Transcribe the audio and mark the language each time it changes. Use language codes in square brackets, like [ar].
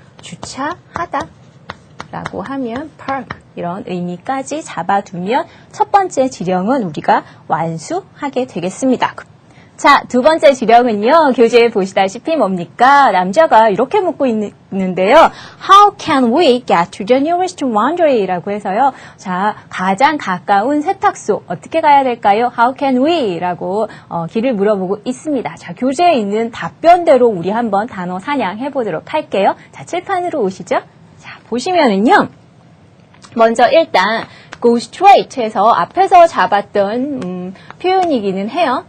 [ko] 주차하다 라고 하면 park 이런 의미까지 잡아두면 첫 번째 지령은 우리가 완수하게 되겠습니다. 자, 두 번째 지령은요. 교재에 보시다시피 뭡니까? 남자가 이렇게 묻고 있는데요. [en] How can we get to the nearest laundry? [ko] 라고 해서요. 자, 가장 가까운 세탁소 어떻게 가야 될까요? [en] How can we? [ko] 라고 길을 물어보고 있습니다. 자, 교재에 있는 답변대로 우리 한번 단어 사냥해 보도록 할게요. 자, 칠판으로 오시죠. 자, 보시면은요. 먼저 일단 [en] go straight [ko] 해서 앞에서 잡았던 표현이기는 해요.